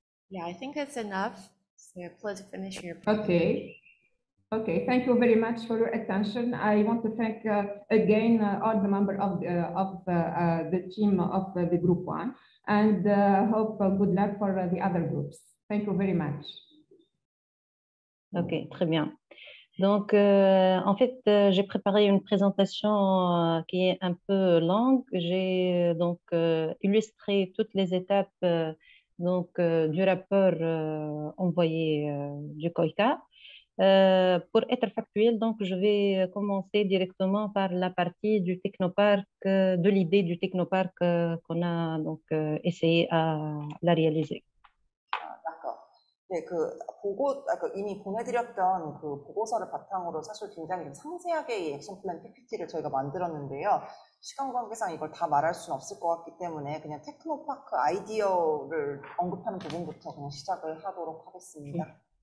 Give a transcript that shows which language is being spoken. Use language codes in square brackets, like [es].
[en] Yeah, I think it's enough. So please finish your presentation. Okay, thank you very much for your attention. I want to thank again all the members of the team of the group 1 and hope good luck for the other groups. Thank you very much. [fr] Ok, très bien. Donc, en fait, j'ai préparé une présentation qui est un peu longue. J'ai donc illustré toutes les étapes du rapport envoyé du COICA. Pour être factuel, donc, je vais commencer directement par la partie du technoparc, de l'idée du technoparc qu'on a donc essayé à la réaliser. [ko] 네, 이미 보내드렸던 그 보고서를 바탕으로 사실 굉장히 상세하게 이 액션 플랜 PPT를 저희가 만들었는데요. 시간 관계상 이걸 다 말할 수는 없을 것 같기 때문에 그냥 테크노파크 아이디어를 언급하는 부분부터 그냥 시작을 하도록 하겠습니다.